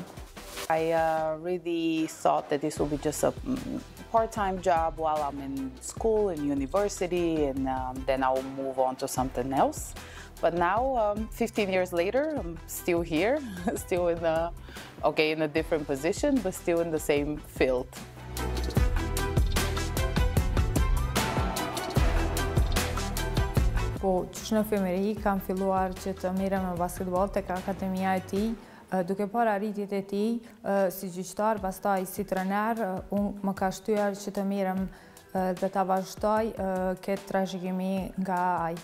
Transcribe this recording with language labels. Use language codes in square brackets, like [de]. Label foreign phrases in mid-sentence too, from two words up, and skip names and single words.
[en] I really thought that this would be just a part-time job while I'm in school and university, and then I'll move on to something else. But now, 15 years later, I'm still here, still in in a different position, but still in the same field. [sq] Po, që në femëri kam filluar që të mirem në basketball tek akademia e tij, duke parë arritjet e tij si gjyqtar, pastaj si trener, unë më ka shtyer që të mirem dhe ta vazhdoj këtë trashëgimi nga ai.